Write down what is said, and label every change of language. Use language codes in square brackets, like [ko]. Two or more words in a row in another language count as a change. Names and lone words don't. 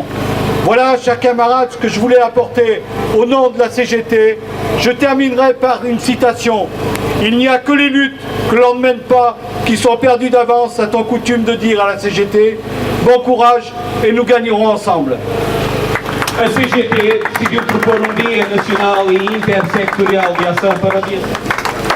[fr] Voilà, chers camarades, ce que je voulais apporter au nom de la CGT. Je terminerai par une citation. Il n'y a que les luttes que l'on ne mène pas qui sont perdues d'avance, a-t-on coutume de dire à la CGT. Bon courage et nous gagnerons ensemble. [pt] A CGT decidiu propor dia nacional e intersectorial de ação para o dia